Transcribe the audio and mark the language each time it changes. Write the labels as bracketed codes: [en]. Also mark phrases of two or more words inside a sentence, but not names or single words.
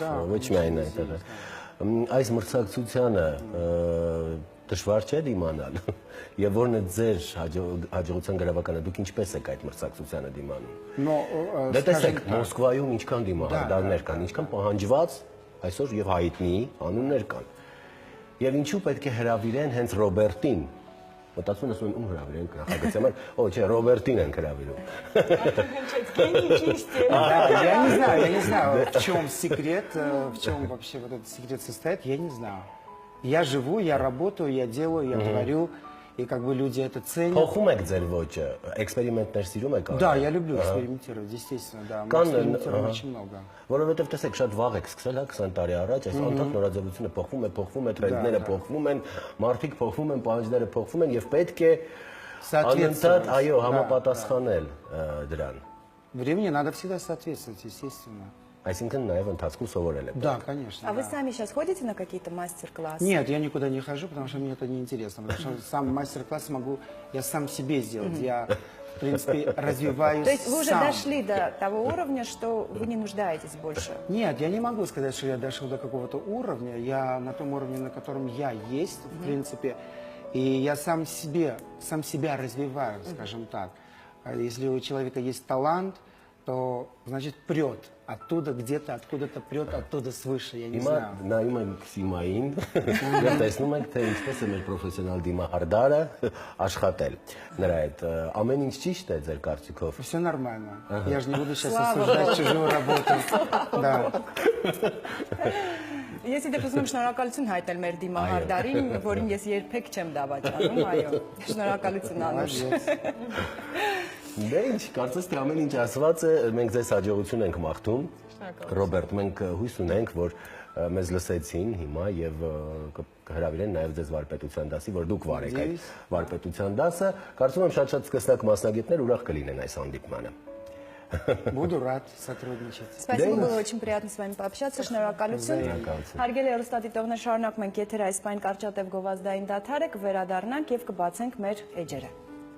[hy] ոչ միայն այդտեղ։ Այս մրցակցությանը դժվար չէ դիմանալ։ Եվ որն է ձեր հաջողության գրավականը, դուք ինչպես եք այդ մրցակցությանը դիմանում։ Դե տեսեք, Մոսկվայում ինչքան դիմահարդարներ կան, ինչքան պահանջված այսօր եւ հայտնի անուններ կան։ Եվ ինչու պետք է հրավիրեն հենց Ռոբերտին։ Մտածում եմ ում հրավիրեն նախագծի համար, չէ, Ռոբերտին են հրավիրում։ [ru] Я не знаю, в чем секрет, в чем вообще вот этот секрет состоит, я не знаю. Я живу, я работаю, я делаю, я творю, и как бы люди это ценят. [hy] Փոխում եք ձեր ոճը, էքսպերիմենտներ սիրում եք արել։ [ru] Да, я люблю экспериментировать, естественно, да. Мы экспериментируем очень много. [hy] Որովհետև տեսեք, շատ վաղ եք սկսել, 20 տարի առաջ, այս անդադ նորաձևությունը փոխվում է, տրենդները փոխվում են, մարդիկ փոխվում են, պահանջները փոխվում են եւ պետք է անընդհատ այո համապատասխանել դրան։ [ru] Времени надо всегда соответствовать, естественно. [hy] Այսինքն նաև ընթացքում сοβорել եք։ [ru] Да, конечно. А вы сами сейчас ходите на какие-то мастер-классы? Нет, я никуда не хожу, потому что мне это неинтересно. Потому что сам мастер-класс могу я сам себе сделать. Я, в принципе, развиваюсь сам. То есть вы уже дошли до того уровня, что вы не нуждаетесь больше? Нет, я не могу сказать, что я дошел до какого-то уровня. Я на том уровне, на котором я есть, в принципе. И я сам себя развиваю, скажем так. Если у человека есть талант, то, значит, прет. Оттуда где-то, откуда-то прет, оттуда свыше, я не знаю. [hy] Նայում եմ Սիմային, եւ տեսնում ենք, թե ինչպես է մեր պրոֆեսիոնալ դիմահարդարը աշխատել։ Նրա այդ ամեն ինչ ճիշտ է ձեր կարծիքով։ [ru] Все нормально. Я же не буду сейчас осуждать чужую работу. Да. [hy] Ես իդեպ ուզում եմ շնորհակալություն հայտնել մեր դիմահարդարին, որին ես երբեք չեմ դավաճանում, այո։ Շնորհակալություն Անուշ։ Դե ինչ, կարծես թե ամեն ինչ ասված է, մենք ձեզ հաջողություն ենք մաղթում։ Ռոբերտ, մենք հույս ունենք, որ մեզ լսեցին հիմա եւ կհրավիրեն նաեւ ձեզ վարպետության դասի, որ дուք վարեք այդ վարպետության դասը։ Կարծում եմ շատ սկսնակ մասնագետներ ուրախ կլինեն այս հանդիպմանը։ [ru] Буду рад сотрудничать. Спасибо, было очень приятно с вами пообщаться. [hy] Շնորհակալություն։ Հարգելի հեռուստադիտողներ, շարունակում ենք եթեր այս պայն կարճատև գովազդային դադարը, կվերադառնանք եւ կբացենք մեր էջերը։